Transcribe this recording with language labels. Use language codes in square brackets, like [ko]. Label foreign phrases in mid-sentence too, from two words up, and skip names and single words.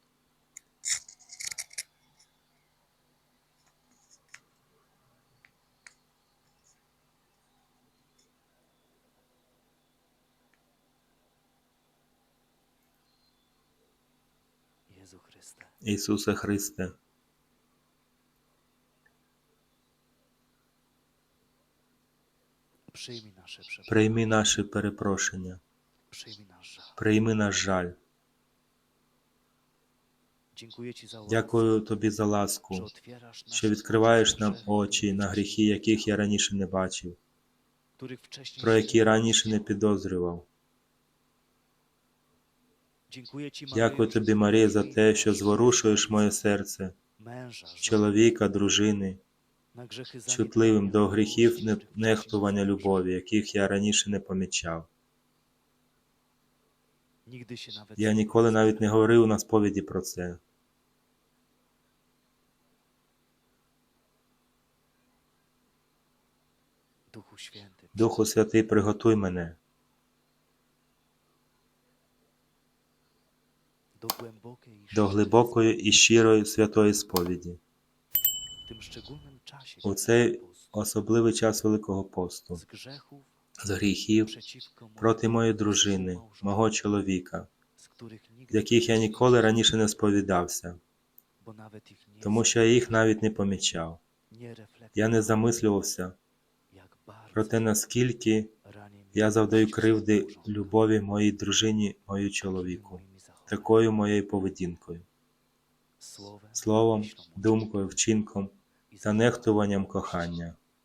[pl] Jezu Chryste, [uk] Ісусе Христе, [pl] przyjmij nasze przeprosiny, [uk] прийми наше перепрошення, [pl] przyjmij nasz żal. [uk] прийми наш жаль. [pl] Dziękuję Ci za łaskę, [uk] Дякую Тобі за [pl] że [uk] ласку, [pl] otwierasz [uk] що [pl] nasze [uk] відкриваєш [pl] oczy [uk] нам [pl] grzechów, [uk] очі на гріхи, яких я раніше не бачив, [pl] których wcześniej [uk] про [pl] się [uk] які [pl] nie [uk] раніше не [pl] domyślałem. [uk] підозрював. [pl] Dziękuję Ci, Maryjo, [uk] Дякую [pl] że [uk] Тобі, Марія, за [pl] zmieniłaś [uk] те, що [pl] nasze [uk] зворушуєш моє серце, [pl] męża, żonę, [uk] чоловіка, дружини, [pl] na grzechy [uk] чутливим до [pl] zaniedbania, [uk] гріхів [pl] miłości, których wcześniej [uk] нехтування [pl] nie [uk] любові, яких я раніше не помічав. [pl] Nigdy się nawet [uk] Я [pl] nie [uk] ніколи [pl] pomyślałem. [uk] навіть не говорив на сповіді про це. [pl] Duchu Święty, [uk] Духу Святий, приготуй мене [pl] do głębokiej i [uk] до глибокої і щирої святої сповіді [pl] w tym szczególnym czasie [uk] у цей [pl] postu, [uk] особливий час Великого посту, [pl] z grzechów [uk] з гріхів [pl] przeciwko [uk] проти [pl] mojemu [uk] моєї дружини, [pl] współmałżonkowi, [uk] мого чоловіка, [pl] z których nigdy [uk] з яких я ніколи раніше не сповідався, [pl] bo nawet ich nie [uk] тому що я їх навіть не помічав. [pl] nie reflektowałem, [uk] Я не замислювався [pl] jak bardzo [uk] про те, наскільки [pl] ranię [uk] Я завдаю кривди любові моїй дружині, мою чоловіку, такою моєю поведінкою, словом, думкою, вчинком та нехтуванням кохання.